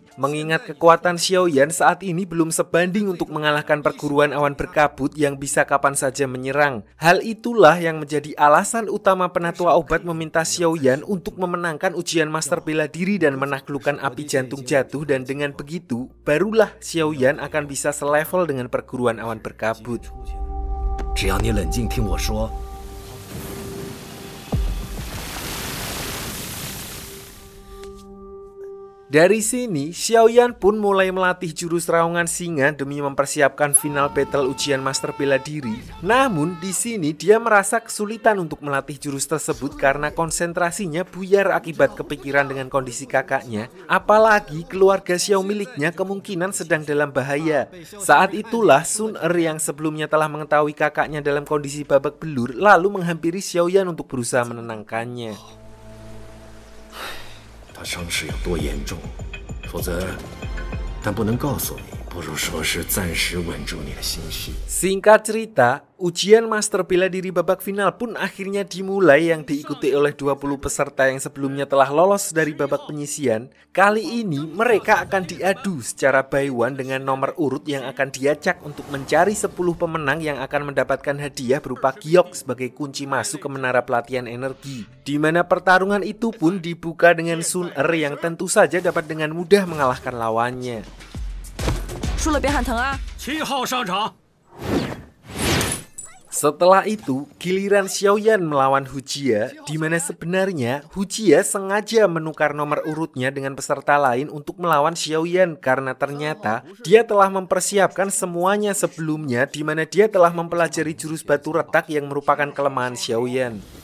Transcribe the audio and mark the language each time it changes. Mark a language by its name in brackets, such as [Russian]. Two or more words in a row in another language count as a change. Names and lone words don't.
[Indonesian] Mengingat kekuatan Xiaoyan saat ini belum sebanding untuk mengalahkan perguruan awan berkabut yang bisa kapan saja menyerang. Hal itulah yang menjadi alasan utama penatua obat meminta Xiaoyan untuk memenangkan ujian master bela diri dan menaklukkan api jantung jatuh, dan dengan begitu barulah Xiaoyan akan bisa selevel dengan perguruan awan berkabut. [Chinese] 只要你冷静听我说。 [Indonesian] Dari sini, Xiaoyan pun mulai melatih jurus raungan singa demi mempersiapkan [English] final battle [Indonesian] ujian master bela diri. Namun, di sini dia merasa kesulitan untuk melatih jurus tersebut karena konsentrasinya buyar akibat kepikiran dengan kondisi kakaknya. Apalagi keluarga Xiao miliknya kemungkinan sedang dalam bahaya. Saat itulah Sun Er yang sebelumnya telah mengetahui kakaknya dalam kondisi babak belur lalu menghampiri Xiaoyan untuk berusaha menenangkannya. [Chinese] 他伤势有多严重，否则，但不能告诉你，不如说是暂时稳住你的心绪。 [Indonesian] Singkat cerita, ujian master bela diri babak final pun akhirnya dimulai yang diikuti oleh 20 peserta yang sebelumnya telah lolos dari babak penyisian. Kali ini mereka akan diadu secara [English] by one [Indonesian] dengan nomor urut yang akan diacak untuk mencari 10 pemenang yang akan mendapatkan hadiah berupa giok sebagai kunci masuk ke menara pelatihan energi. Di mana pertarungan itu pun dibuka dengan Sun Er yang tentu saja dapat dengan mudah mengalahkan lawannya. [Chinese] 输了别喊疼啊！7号上场。 [Indonesian] Setelah itu, giliran Xiaoyan melawan Hujia, di mana sebenarnya Hujia sengaja menukar nomor urutnya dengan peserta lain untuk melawan Xiaoyan karena ternyata dia telah mempersiapkan semuanya sebelumnya, di mana dia telah mempelajari jurus batu retak yang merupakan kelemahan Xiaoyan.